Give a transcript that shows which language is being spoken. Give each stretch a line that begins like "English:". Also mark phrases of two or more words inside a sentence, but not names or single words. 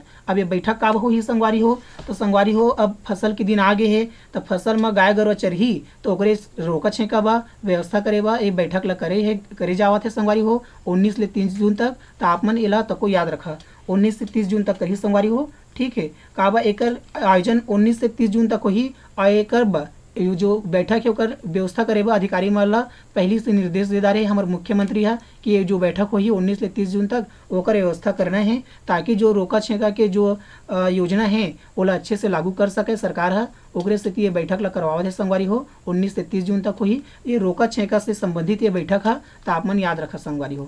Chhattisgarhi: अब ये बैठक कब होही संगवारी हो, तो संगवारी हो अब फसल के दिन आगे है, तो फसल में गाय गरुआ चरही तो ओकरे रोका छेका बा व्यवस्था करे बा ये बैठक ला करे जावत है संगवारी हो 19 ले 30 जून तक। तो आप मन एला तको याद रखा 19 से 30 जून तक करी संगवारी हो। ठीक है, काबा एकर आयोजन 19 से 30 जून तक होही, और एकर यो जो बैठक है ओकर व्यवस्था करे बा अधिकारी मन ला पहली से निर्देश दे रहे हमारे मुख्यमंत्री है कि ये जो बैठक होगी 19 से 30 जून तक ओकर व्यवस्था करना है, ताकि जो रोका छेका के जो योजना है ओला अच्छे से लागू कर सके सरकार है। ओकरे से ये बैठक ला करवावत है संगवारी हो 19 से 30 जून तक हुई। ये रोका छेका से संबंधित ये बैठक है, तो आप मन याद रखा संगवारी हो।